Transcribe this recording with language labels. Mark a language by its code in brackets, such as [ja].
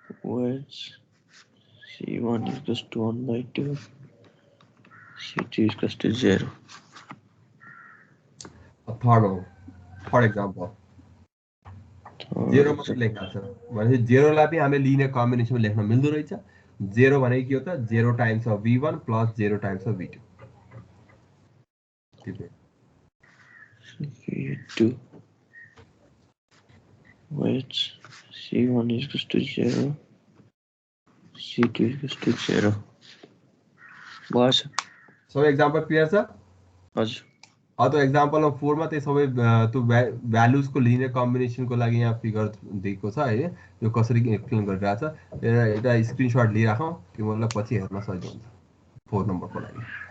[en] weights c1 equals to 1/2 c2 equals to 0. [ne] Third example 0 मात्र लेख्नु छ भनेपछि 0 लाई पनि हामीले लिनियर कम्बिनेसनमा लेख्न मिल्दो रहेछ 0 भनेको के हो त 0 times of v1 plus 0 times of v2 [en] v2 weights c1 equals to 0 c2 equals to 0. [ne] बस सबै एक्जाम्पल क्लियर छ हजुर अब त्यो एक्जाम्पलमा 4 मा त्यही सबै त्यो भ्यालुजको लिनियर कम्बिनेसनको लागि यहाँ फिगर दिएको छ है यो कसरी एक्सप्लेन गरिरहेछ एउटा स्क्रिनशट लिइराखौँ तिमीहरूलाई पछि हेर्न सजिलो हुन्छ 4 नम्बरको लागि